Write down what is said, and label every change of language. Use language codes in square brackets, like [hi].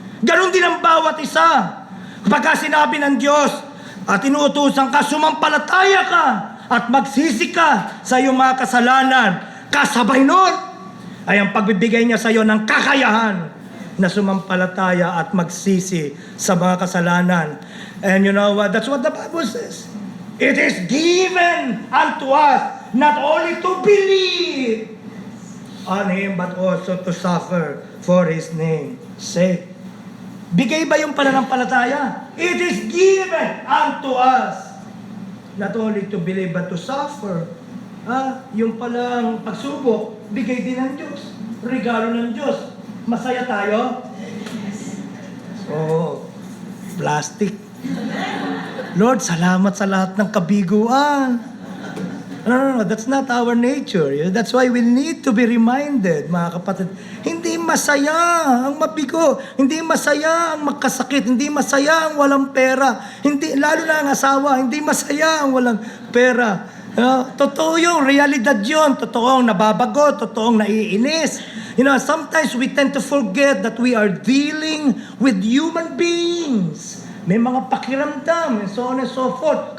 [tl] Ganon din ang bawat isa. Kapag sinabi ng Diyos at inuutusan ka, sumampalataya ka at magsisi ka sa iyong mga kasalanan, kasabay nun ay ang pagbibigay niya sa iyo ng kakayahan na sumampalataya at magsisi sa mga kasalanan. [en] And you know what? That's what the Bible says. It is given unto us not only to believe on Him, but also to suffer for His name's sake. [tl] Bigay ba yung pananampalataya? [en] It is given unto us not only to believe, but to suffer. [tl] Yung palang pagsubok, bigay din ng Diyos. Regalo ng Diyos. Masaya tayo? [en] Oh, plastic. [tl] Lord, salamat sa lahat ng kabiguan. [en] No, that's not our nature. That's why we need to be reminded, mga kapatid. [tl] Hindi masaya ang mabigo. Hindi masaya ang magkasakit. Hindi masaya ang walang pera. Lalo na ang asawa, hindi masaya ang walang pera. Totoo yung realidad yun. Totoong nababago, totoong naiinis. [en] You know, sometimes we tend to forget that we are dealing with human beings. [tl] May mga pakiramdam, [en] and so on and so forth.